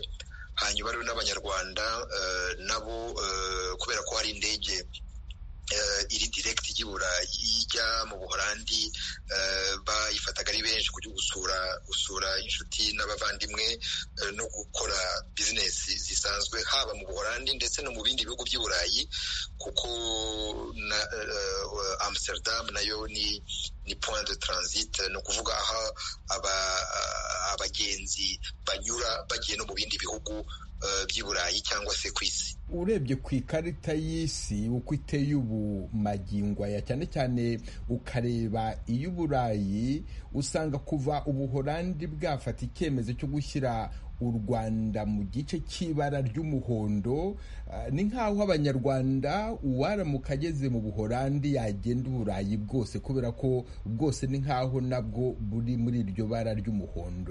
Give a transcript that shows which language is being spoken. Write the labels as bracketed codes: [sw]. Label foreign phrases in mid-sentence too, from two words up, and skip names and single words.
[rw] Hanyuma rero n'Abanyarwanda nabo kubera ko hari indege iri direct ijya mu Buholandi, bayifataga ari benshi kujya gusura inshuti n'abavandimwe no gukora bizinesi zisanzwe, haba mu Buholandi ndetse no mu bindi bihugu by'i Burayi, kuko Amsterdam nayo ni [fr] point de transit, [rw] ni ukuvuga aho abagenzi banyura bagiye no mu bindi bihugu by'i Burayi cyangwa se ku isi. Urebye ku ikarita y'isi uko iteye ubu magingo aya, cyane cyane ukareba iy'Uburayi, usanga kuva Ubuholandi bwafata icyemezo cyo gushyira u Rwanda mu gice cy'ibara ry'umuhondo, ni nk'aho Abanyarwanda uwaramuka ageze mu Buholandi yagenda Uburayi bwose, kubera ko bwose ni nk'aho nabwo buri muri iryo bara ry'umuhondo.